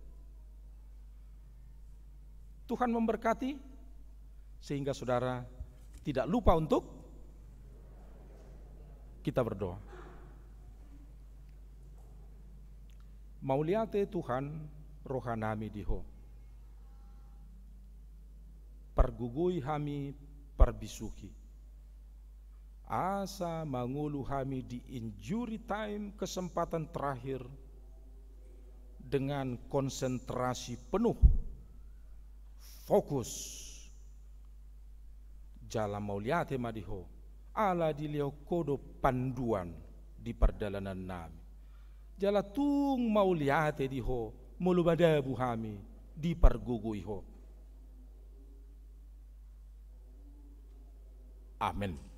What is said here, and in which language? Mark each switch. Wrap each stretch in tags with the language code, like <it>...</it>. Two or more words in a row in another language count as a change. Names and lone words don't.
<id>Tuhan memberkati sehingga saudara tidak lupa untuk kita berdoa.</id> <bbc>Mauliate Tuhan rohanami diho, pergugui hami perbisuki, asa mangulu hami di</bbc> <en>injury time,</en> <id>kesempatan terakhir, dengan konsentrasi penuh, fokus,</id> <bbc>jala mauliate madiho, ala dilio kodo panduan di perjalanan nami. Jala tung mauliate diho, mulubadabu hami di pergugui ho. Amin.</bbc>